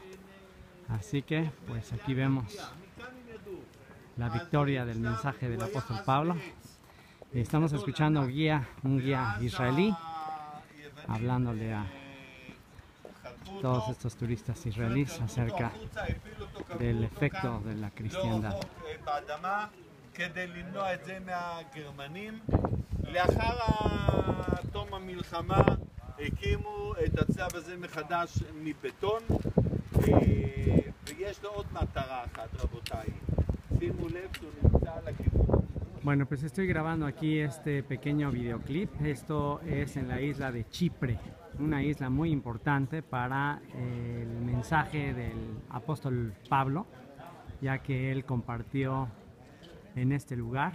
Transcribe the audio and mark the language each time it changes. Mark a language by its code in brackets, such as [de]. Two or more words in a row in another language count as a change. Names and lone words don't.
[es] Así que pues aquí vemos la victoria del mensaje del apóstol Pablo. Estamos escuchando un guía israelí hablándole a todos estos turistas israelíes acerca del efecto de la cristiandad. [he] כדי למנוע את זה מהגרמנים. לאחר תום המלחמה הקימו את הצלב הזה מחדש מבטון, ויש לו עוד מטרה אחת, רבותיי. שימו לב שהוא נמצא על הכיוון. [es] Bueno, pues estoy grabando aquí este pequeño videoclip. Esto es en la isla de Chipre, una isla muy importante para el mensaje del apóstol Pablo, ya que él compartió en este lugar.